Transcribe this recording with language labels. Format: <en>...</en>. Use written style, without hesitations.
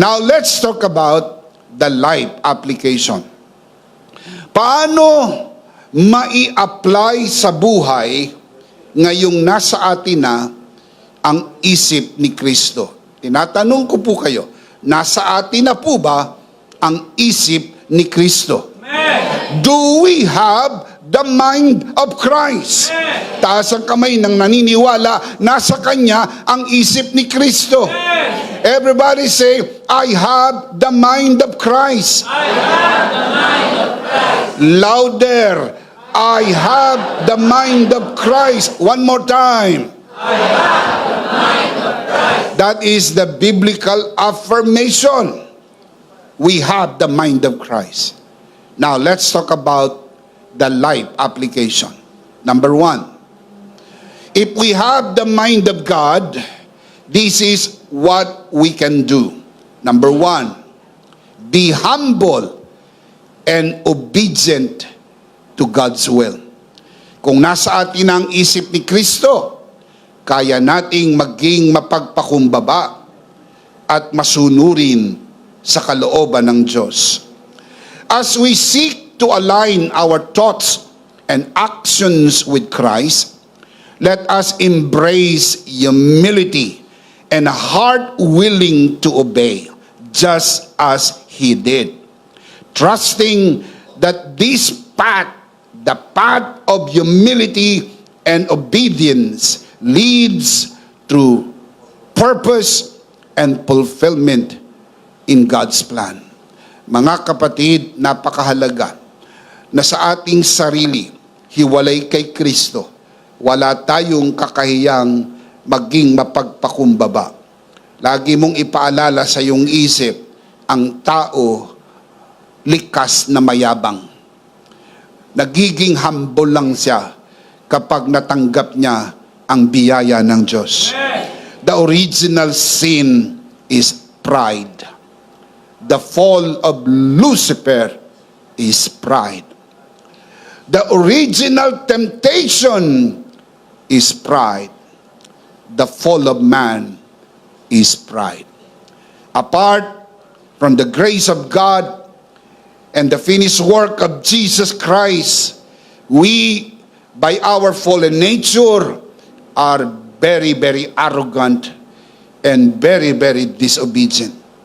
<en>Now let's talk about the life application.</en> <tl>Paano mai-apply sa buhay ngayong nasa atin na ang isip ni Kristo? Tinatanong ko po kayo, nasa atin na po ba ang isip ni Kristo?</tl> <en>Amen. Do we have the mind of Christ? Amen.</en> <tl>Taas ang kamay ng naniniwala, nasa Kanya ang isip ni Kristo.</tl> <en>Amen. Everybody say, I have the mind of Christ. I have the mind of Christ. Louder, I have the mind of Christ. One more time. I have the mind of Christ. That is the biblical affirmation. We have the mind of Christ. Now, let's talk about the life application. Number 1, if we have the mind of God, this is what we can do. Number 1, be humble and obedient to God's will.</en> <tl>Kung nasa atin ang isip ni Kristo, kaya nating maging mapagpakumbaba at masunurin sa kalooban ng Diyos.</tl> <en>As we seek to align our thoughts and actions with Christ, let us embrace humility and a heart willing to obey, just as He did. Trusting that this path, the path of humility and obedience, leads to purpose and fulfillment in God's plan.</en> <tl>Mga kapatid, napakahalaga na sa ating sarili, hiwalay kay Kristo, wala tayong kakahiyang maging mapagpakumbaba. Lagi mong ipaalala sa iyong isip, ang tao likas na mayabang. Nagiging humble lang siya kapag natanggap niya ang biyaya ng Diyos.</tl> <en>The original sin is pride. The fall of Lucifer is pride. The original temptation is pride. The fall of man is pride. Apart from the grace of God and the finished work of Jesus Christ, we, by our fallen nature, are very, very arrogant and very, very disobedient.</en>